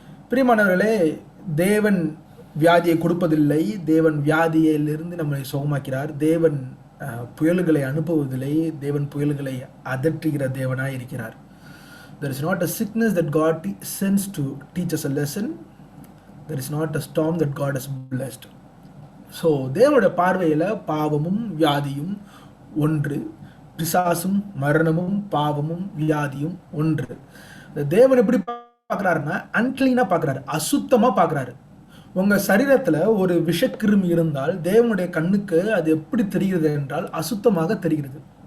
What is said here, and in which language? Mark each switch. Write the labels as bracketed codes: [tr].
[ta] பிரியமானவர்களே, தேவன் வியாதியை கொடுப்பதில்லை, தேவன் வியாதியிலிருந்து நம்மளை சுகமாக்கிறார். தேவன் புயல்களை அனுப்புவதில்லை, தேவன் புயல்களை அதற்றுகிற தேவனாய் இருக்கிறார். [en] There is not a sickness that God sends to teach us a lesson. There is not a storm that God has blessed. [ta] So தேவனுடைய பார்வையில் பாவமும் வியாதியும் ஒன்று, பிசாசும் மரணமும் பாவமும் வியாதியும் ஒன்று. தேவன் எப்படி பார்க்குறாருன்னா அன்கிளீனாக பார்க்குறாரு, அசுத்தமாக பார்க்குறாரு. உங்கள் சரீரத்தில் ஒரு விஷக்கிருமி இருந்தால் தேவனுடைய கண்ணுக்கு அது எப்படி தெரிகிறது என்றால் அசுத்தமாக தெரிகிறது.